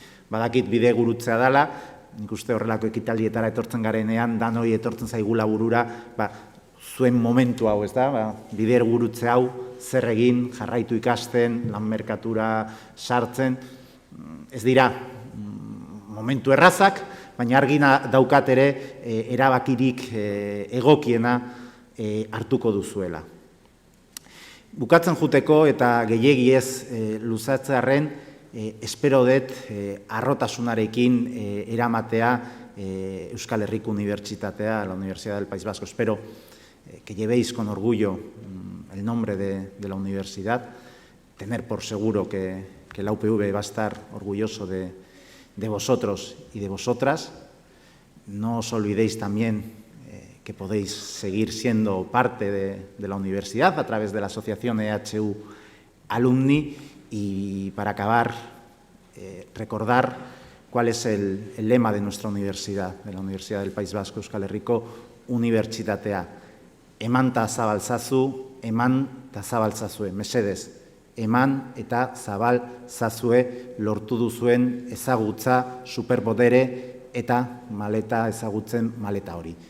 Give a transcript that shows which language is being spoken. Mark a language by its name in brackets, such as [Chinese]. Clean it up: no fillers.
[Basque] Badakit bide gurutzea dela, nik uste horrelako ekitaldietara etortzen garenean, danoi etortzen zaigula burura, zuen momentu hau, ez da, bider gurutze hau, zer egin, jarraitu ikasten, lan merkatura sartzen, ez dira momentu errazak, baina argina daukat ere erabakirik egokiena hartuko duzuela. Bukatzen juteko eta gehiegi luzatzearren, espero dut harrotasunarekin eramatea Euskal Herriko Unibertsitatea, [Spanish] la Universidad del País Vasco. Espero que llevéis con orgullo el nombre de la universidad, tener por seguro que la UPV va a estar orgulloso de vosotros y de vosotras. No os olvidéis también que podéis seguir siendo parte de la universidad a través de la asociación EHU Alumni. Y para acabar, recordar cuál es el lema de nuestra universidad, de la Universidad del País Vasco, Euskal Herriko Unibertsitatea. [Basque] Emanta zabalzazu, eman eta zabaltzazue, mesedez. Eman eta zabaltzazue lortu duzuen ezagutza, superpodere eta maleta ezagutzen maleta hori.